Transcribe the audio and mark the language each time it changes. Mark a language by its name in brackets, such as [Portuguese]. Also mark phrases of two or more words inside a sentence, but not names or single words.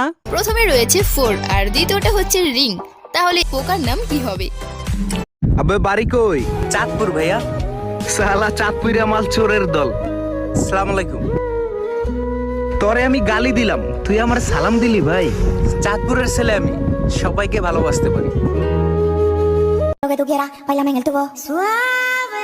[Bangla] প্রথমে রয়েছে 4 আর দ্বিতীয়টা হচ্ছে রিং, তাহলে পোকার নাম কি হবে? আবে বাড়ি কই? চাঁদপুর ভাইয়া। সালা চাঁদপুরিয়া মাল চোরের দল। [Arabic] السلام عليكم. [Bangla] তোরে আমি গালি দিলাম, তুই আমার সালাম দিলি ভাই। চাঁদপুরের ছেলে আমি, সবাইকে ভালোবাসতে পারি। [Spanish] Lo que tú quieras, bailame en el tubo suave.